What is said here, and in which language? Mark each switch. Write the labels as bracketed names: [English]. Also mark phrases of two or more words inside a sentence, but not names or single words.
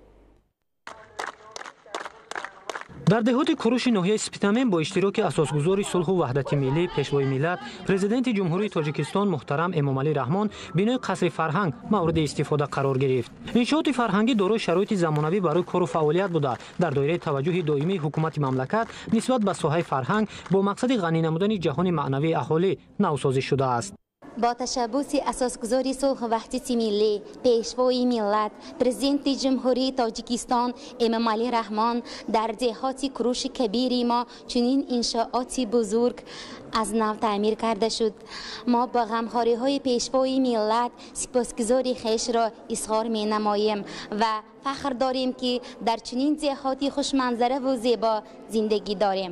[Tajik] дар деҳоти кӯруши ноҳияи Спитамен бо иштироки асосгузори сулҳу ваҳдати миллӣ пешвои миллат президенти ҷумҳурии Тоҷикистон муҳтарам Эмомалӣ Раҳмон бинои қасри фарҳанг мавриди истифода қарор гирифт. иншооти фарҳангӣ дорои шароити замонавӣ барои кору фаъолият буда дар доираи таваҷҷуҳи доимии ҳукумати мамлакат нисбат ба соҳаи фарҳанг бо мақсади ғанӣ намудани ҷаҳони маънавии аҳолӣ навсозӣ шудааст. бо ташаббуси асосгузори сулҳу ваҳдати миллӣ пешвои миллат президенти ҷумҳурии Тоҷикистон Эмомалӣ Раҳмон дар деҳоти Кӯруши кабири мо чунин иншооти бузург аз нав таъмир карда шуд. мо бо ғамхориҳои пешвои миллат сипосгузории хешро изҳор менамоем ва фахр дорем ки дар чунин деҳоти хушманзара ва зебо зиндагӣ дорем.